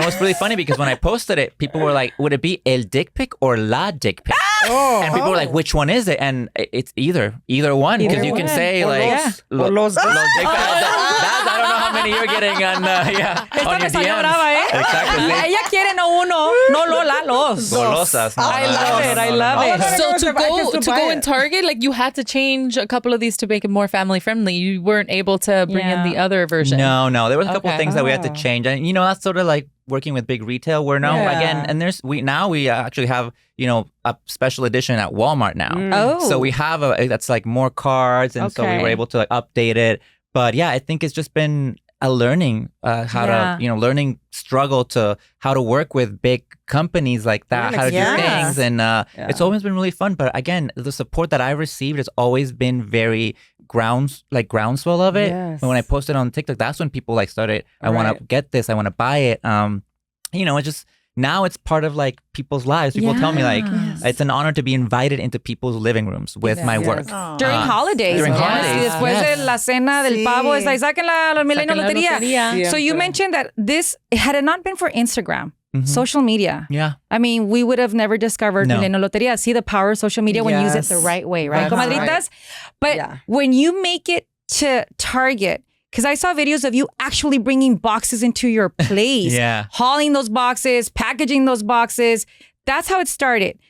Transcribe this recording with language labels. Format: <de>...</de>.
<en>And it was really funny because when I posted it, people were like, would it be el dick pic or la dick pic? And people were like, which one is it? And it's either one. Because you can say like... Los dick pics. I don't know how many you're getting on your DMs. Exactly.</en> <es>Ella quiere no uno, no Lola, los. Golosas.</es> <en>I love it. So to go in Target, like you had to change a couple of these to make it more family friendly. You weren't able to bring in the other version. No. There was a couple of things that we had to change. And you know, that's sort of like working with big retail where now again, and we actually have, you know, a special edition at Walmart now. So we have that's like more cards. And so we were able to like update it. But yeah, I think it's just been a learning learning struggle to how to work with big companies like that, how to do things. And it's always been really fun. But again, the support that I've received has always been very groundswell of it. And when I posted on TikTok, that's when people like started, I want to get this, I want to buy it. You know, it just... Now it's part of like people's lives. People tell me like it's an honor to be invited into people's living rooms with my work. During holidays.</en> <es>Después de la cena del pavo, es like, saquen la Millennial Lotería.</es> <en>So you mentioned that this, had it not been for Instagram, social media. I mean, we would have never discovered Millennial Lotería. See the power of social media when you use it the right way, right, comadritas? But when you make it to Target, because I saw videos of you actually bringing boxes into your place, hauling those boxes, packaging those boxes. That's how it started.</en>